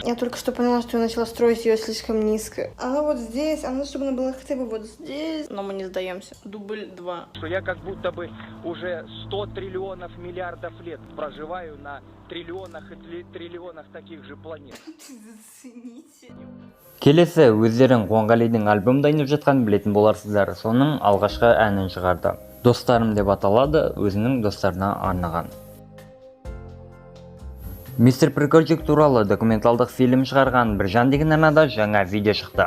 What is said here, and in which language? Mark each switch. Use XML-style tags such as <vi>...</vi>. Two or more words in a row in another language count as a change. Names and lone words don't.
<ru>Я только что поняла, что я начала строить ее слишком низко. Она вот здесь, она чтобы она была хотя бы вот здесь. Но мы не сдаемся. Дубль 2. что я как будто бы уже 100 триллионов миллиардов лет проживаю на триллионах и триллионах таких же планет. Зацените.</ru> <kk>Келесі өздерің Қуанғалидың альбом дайындап жатқанын білетін боларсыздар. Соның алғашқы әнін шығарды. Достарым деп аталады, өзінің достарына арнаған. Мистер Прикольчик туралы документалдық фильм шығарған Біржан деген арнада жаңа видео шықты.</kk>